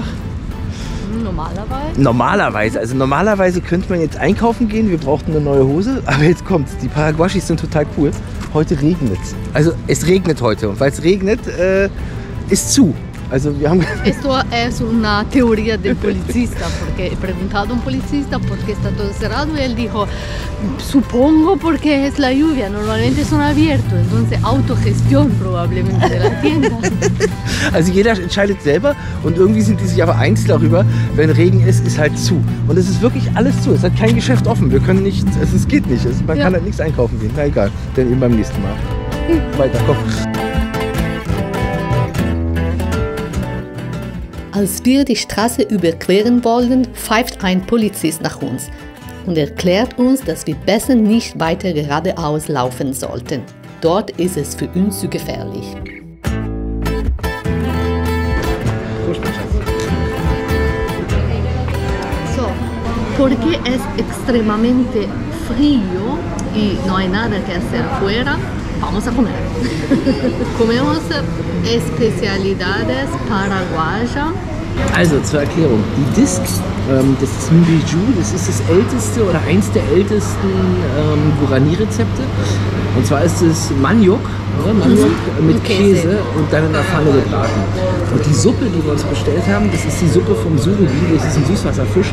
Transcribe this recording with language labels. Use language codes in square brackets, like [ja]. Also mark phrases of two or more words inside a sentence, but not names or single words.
[de] Normalerweise? Normalerweise könnte man jetzt einkaufen gehen, wir brauchten eine neue Hose, aber jetzt kommt's. Die Paraguayos sind total cool. Heute regnet es. Also es regnet heute und weil es regnet, ist zu. Also wir haben [es] Esto es una teoría del policista, porque he preguntado a un policista por qué está todo cerrado y él dijo, supongo porque es la lluvia, normalmente son abiertos, entonces autogestión probablemente de la tienda. [de] Also jeder entscheidet selber und irgendwie sind die sich aber eins darüber, wenn Regen ist halt zu. Und es ist wirklich alles zu, es hat kein Geschäft offen, wir können nicht, es geht nicht, man kann halt nichts einkaufen gehen, na egal, dann eben beim nächsten Mal. Weiter, komm. Als wir die Straße überqueren wollten, pfeift ein Polizist nach uns und erklärt uns, dass wir besser nicht weiter geradeaus laufen sollten. Dort ist es für uns zu gefährlich. So, [es] porque es extremadamente frío y no hay nada que hacer afuera, vamos a comer. Comemos especialidades paraguayas. [de] Also zur Erklärung, die Disc, das ist Mbiju, das ist das älteste oder eins der ältesten Guarani-Rezepte. Und zwar ist es Maniok, mit Käse und dann in der Pfanne gebraten. Und die Suppe, die wir uns bestellt haben, das ist die Suppe vom Surubim, das ist ein Süßwasserfisch.